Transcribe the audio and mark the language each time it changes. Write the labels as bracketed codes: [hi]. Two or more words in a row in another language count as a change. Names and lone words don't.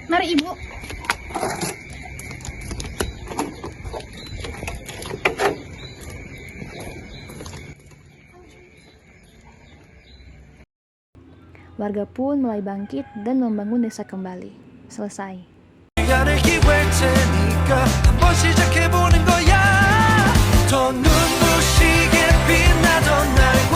[id] Mari Ibu. Warga pun mulai bangkit dan membangun desa kembali. Selesai. [ko] 시간을 기회일 테니까 한번 시작해보는 거야 더 눈부시게 빛나던 날